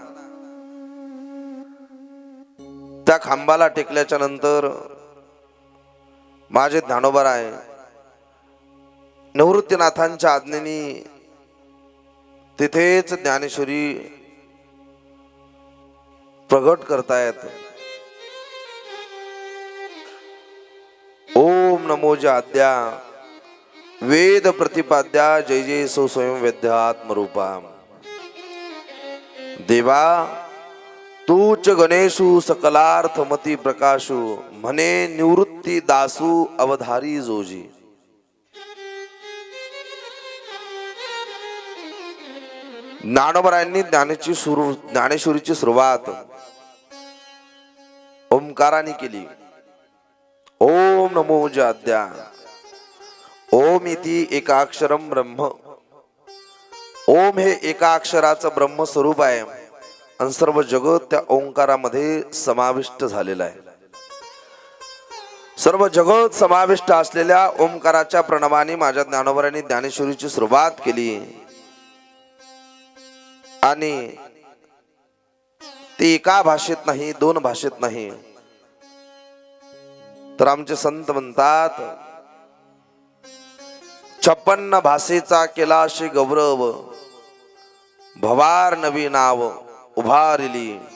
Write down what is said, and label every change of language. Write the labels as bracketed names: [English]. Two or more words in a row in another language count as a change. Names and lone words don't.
[Marathi] त्या खांबाला टेकल्याच्या नंतर माझे ज्ञानोबराय निवृत्तीनाथांच्या आज्ञेने तिथेच ज्ञानेश्वरी प्रगट करतायत. ओम नमो जाद्या वेद प्रतिपाद्या जय जय सो स्वयं वेद्यात्मरूपा। देवा तूच गणेशु सकलार्थमती प्रकाशु म्हणे निवृत्ती दासू अवधारी जोजी। ज्ञानोबरायांनी ज्ञानेश्वरीची सुरुवात ओंकाराने केली। ओम नमो जाद्या [Sanskrit] ओम इति एकाक्षरम ब्रह्म। [Marathi] ओम हे एका अक्षराचं ब्रह्म स्वरूप आहे आणि सर्व जगत त्या ओंकारामध्ये समाविष्ट झालेलं आहे। सर्व जगत समाविष्ट असलेल्या ओंकाराच्या प्रणवाने माझ्या ज्ञानोबरांनी ज्ञानेश्वरीची सुरुवात केली आणि ती एका भाषेत नाही, दोन भाषेत नाही, तर आमचे संत म्हणतात 56 भाषेचा केला अशी गौरव भवार नवी नाव उभारली।